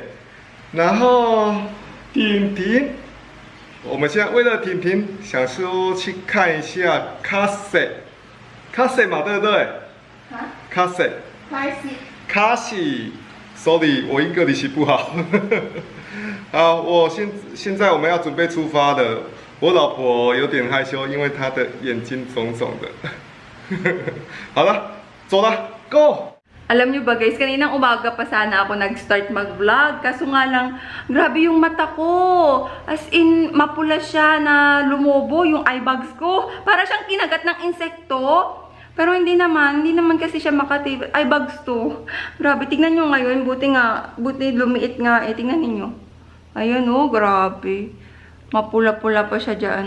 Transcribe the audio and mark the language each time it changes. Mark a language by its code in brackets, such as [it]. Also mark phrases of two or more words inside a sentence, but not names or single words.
[zh] 然后婷婷，我们现在为了婷婷，想说去看一下 Cassie 嘛，对不对？Cassie。Sorry， 我英格里奇不好。好，现在我们要准备出发了。我老婆有点害羞，因为她的眼睛肿肿的。好了，走了 ，Go！ [tl] Alam nyo ba guys, kaninang umaga pa sana ako nag-start mag-vlog. Kaso nga lang, grabe yung mata ko. [en] As in, [tl] mapula siya na lumobo yung [en] eye bags [tl] ko. Para siyang kinagat ng insekto. Pero hindi naman kasi siya makatib. [en] Eye bags [tl] to. Grabe, tignan nyo ngayon. Buti lumiit nga. Tignan ninyo. Ayan oh, grabe. Mapula-pula pa siya dyan.